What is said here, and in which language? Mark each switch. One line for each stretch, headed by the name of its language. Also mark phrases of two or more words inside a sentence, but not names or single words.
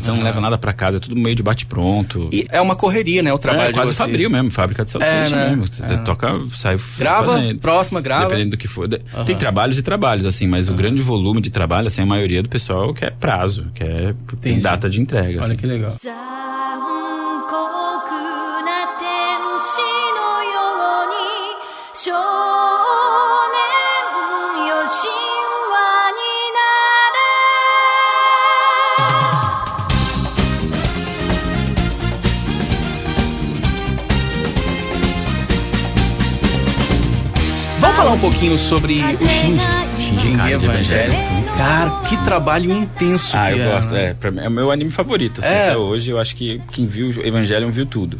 Portuguese: Você não leva nada pra casa, é tudo meio de bate-pronto. E é uma correria, né? O trabalho É quase de você. fabril mesmo, fábrica de salsicha né? mesmo. Você toca, sai Grava, fazendo. próxima, grava. Dependendo do que for. Tem trabalhos e trabalhos, assim, mas o grande volume de trabalho, assim, a maioria do pessoal quer prazo, quer tem Entendi. data de entrega. Olha assim. que legal.
Japanese: 残酷な天使のように少年よ神話になれ
Portuguese: Vamos falar um pouquinho sobre o Shinji. Shinji Ikari de Evangelho, sim, sim. Cara, que trabalho intenso Ah, que eu é. gosto, pra mim, é o meu anime favorito, assim, até hoje. Eu acho que quem viu Evangelion viu tudo.